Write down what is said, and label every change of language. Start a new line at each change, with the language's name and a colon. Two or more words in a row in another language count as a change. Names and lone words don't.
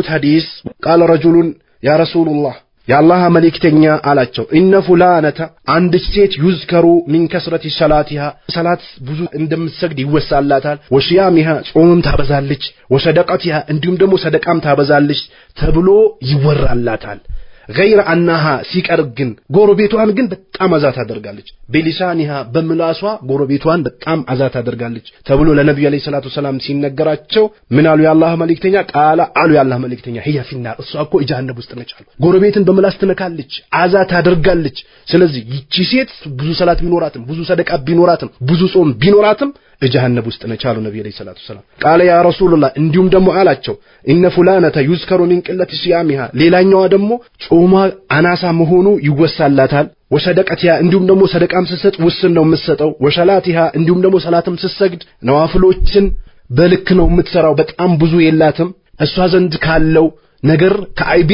Amharic: በዘገቡት ሐዲስ
Arabic: قال رجل يا رسول الله
Amharic: የአላህ መልእክተኛ አላቸው
Arabic: إن فلانة
Amharic: አንድ ሴት
Arabic: يذكر من كثرة صلاتها
Amharic: ሰላት ብዙ እንደምትሰግድ ይወሳላታል ወሽያሚሃ ጾምም ታበዛለች ወሰደቀቲሃ እንዲሁም ደግሞ ሰደቃም ታበዛለች ተብሎ ይወራላታል
Arabic: غير انها
Amharic: ሲቀርግን ጎረቤቷን ግን በጣም አዛት አደርጋለች በሊሳኒሃ በምላሷ ጎረቤቷን በጣም አዛት አደርጋለች ተብሎ ለነብዩ
Arabic: عليه الصلاة السلام
Amharic: ሲነገራቸው ምን አሉ የአላህ መልእክተኛ ቃላ አሉ የአላህ መልእክተኛ
Arabic: هي في النار
Amharic: እሷ እኮ ጀሃነም ውስጥ ነች አሉ ጎረቤትን በምላስ ትነካለች አዛት አደርጋለች ስለዚህ ይቺ ሴት ብዙ ሰላት ቢኖራትም ብዙ ሰደቃ ቢኖራትም ብዙ ጾም ቢኖራትም ጀሃነም ውስጥ ነች አሉ ነብዩ
Arabic: عليه الصلاة السلام قال يا رسول الله
Amharic: እንዲሁም ደግሞ አላቸው
Arabic: إن فلانة يذكر من قلة صيامها
Amharic: ሌላኛዋ ደግሞ ጾማ አናሳ መሆኑ ይወሳላታል ወሰደቀቲያ እንዲሁም ደግሞ ሰደቃም ስትሰጥ ውስን ነው የምትሰጠው ወሰላቲሃ እንዲሁም ደግሞ ሰላትም ስትሰግድ ነዋፍሎችን በልክ ነው የምትሰራው በጣም ብዙ የላትም እሷ ዘንድ ካለው ነገር ከአይቤ